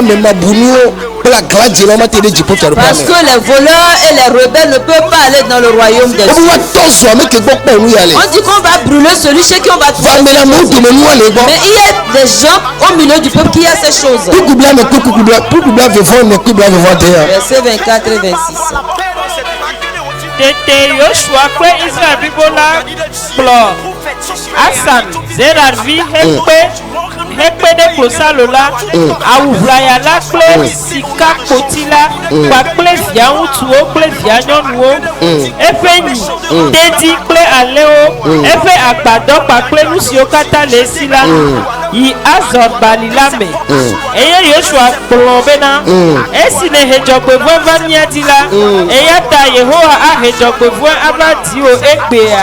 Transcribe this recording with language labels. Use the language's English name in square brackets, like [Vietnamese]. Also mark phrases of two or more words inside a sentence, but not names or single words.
[French] Parce que les voleurs et les rebelles ne peuvent pas aller dans le royaume des cieux. On dit qu'on va brûler celui chez qui on va trouver. Mais il y a des gens au milieu du peuple qui a ces choses. Versets 24 et 26. [Ewe] Tete Yoshua kwe Israel bibola kplo Asan Zeravi hekpe de klosalola awuvraya la kple sika kotila kpakple via ŋutsuwo kple via nyɔnuwo eƒe nyi dedi kple alẽwo eƒe agbadɔ kpakple nu siwo katã le esi la yi Azor bali la me eye Yoshua kplɔ bena esi ne hedzɔgbevɔe va mía di la eya ta Yehowa ahedzɔgbevɔe ava di wo egbea.